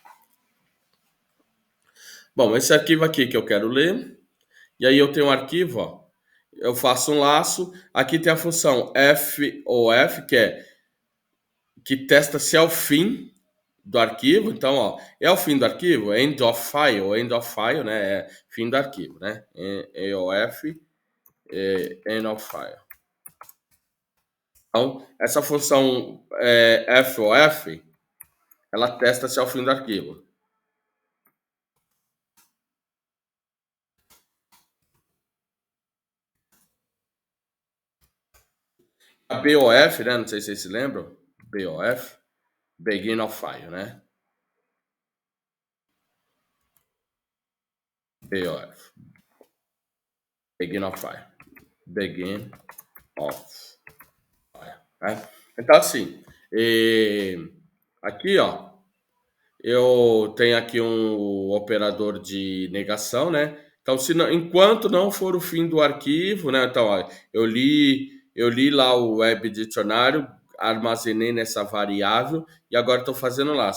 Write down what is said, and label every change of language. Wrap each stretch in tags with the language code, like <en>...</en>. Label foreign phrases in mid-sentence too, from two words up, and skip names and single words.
<pt>Bom, esse arquivo aqui que eu quero ler, e aí eu tenho um arquivo, ó, eu faço um laço, aqui tem a função f, que testa se é o fim do arquivo, então, ó, é o fim do arquivo,</pt> <en>end of file,</en> <pt>né, é fim do arquivo, né, EOF,</pt> <en>end of file.</en> <pt>Então, essa função FOF, ela testa se é o fim do arquivo. A BOF, né? Não sei se vocês se lembram. BOF,</pt> <en>Begin of File,</en> <pt>né? BOF,</pt> <en>Begin of File. Begin of File.</en> <pt>Né? Então, assim, aqui, ó, eu tenho aqui um operador de negação, né? Então, enquanto não for o fim do arquivo, né? Então, ó, eu li lá o web dicionário, armazenei nessa variável e agora estou fazendo lá.</pt>